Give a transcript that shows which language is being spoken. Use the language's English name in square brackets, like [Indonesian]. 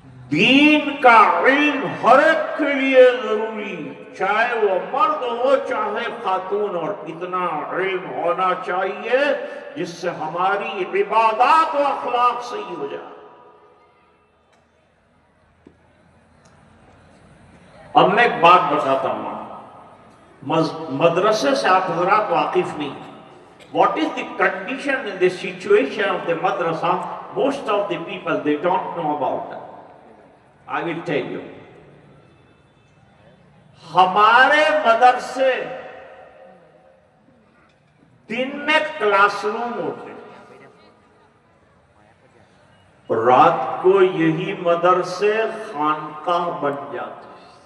[Urdu] دین کا علم ہر ایک کے لیے ضروری، چاہے وہ مرد ہو چاہے خاتون، اور اتنا علم ہونا چاہیے جس سے ہماری عبادات و اخلاق صحیح ہو جائے۔ اب میں ایک بات بتاتا ہوں، مدرسے سے آپ حضرات واقف نہیں۔ [English] What is the condition and the situation of the madrasa? Most of the people, they don't know about that. I will tell you. [Urdu] ہمارے مدرسے دن میں کلاس روم ہوتے ہیں، رات کو یہی مدرسے خانقاہ بن جاتے ہیں۔